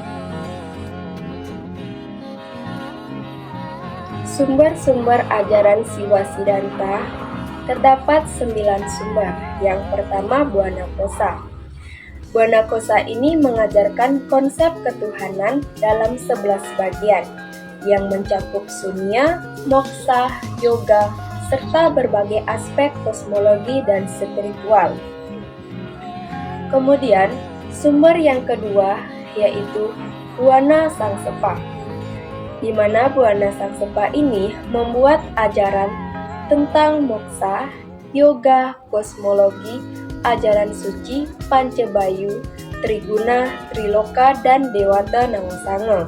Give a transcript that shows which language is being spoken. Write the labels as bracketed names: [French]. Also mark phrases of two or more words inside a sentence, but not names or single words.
[Indonesian] Sumber-sumber ajaran Siwa Sidanta terdapat 9 sumber. Yang pertama, Buana Kosa. Buana Kosa ini mengajarkan konsep ketuhanan dalam 11 bagian, yang mencakup sunya, moksha, yoga, serta berbagai aspek kosmologi dan spiritual. Kemudian, sumber yang kedua yaitu Buana Sangsepa, di mana Buana Sangsepa ini membuat ajaran tentang moksha, yoga, kosmologi, ajaran suci, Pancabayu, Triguna, Triloka, dan Dewata Nawasanga.